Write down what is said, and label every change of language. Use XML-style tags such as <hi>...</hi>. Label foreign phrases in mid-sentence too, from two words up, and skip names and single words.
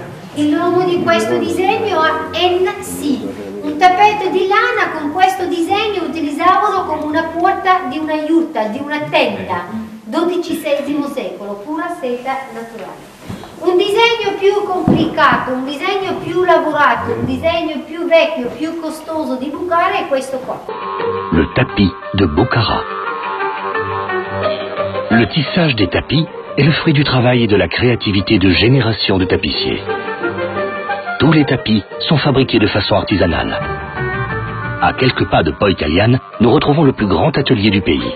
<it>Il nome di questo disegno è NC, un tappeto di lana con questo disegno utilizzavano come una porta di una yurta, di una tenda, XII secolo, pura seta naturale. Un disegno più complicato, un disegno più lavorato, un disegno più vecchio, più costoso di Bukhara è questo qua.</it> <fr>Le tapis de Bukhara. Le tissage des tapis est le fruit du travail et de la créativité de générations de tapissiers. Tous les tapis sont fabriqués de façon artisanale. À quelques pas de Poi Italiane, nous retrouvons le plus grand atelier du pays.</fr>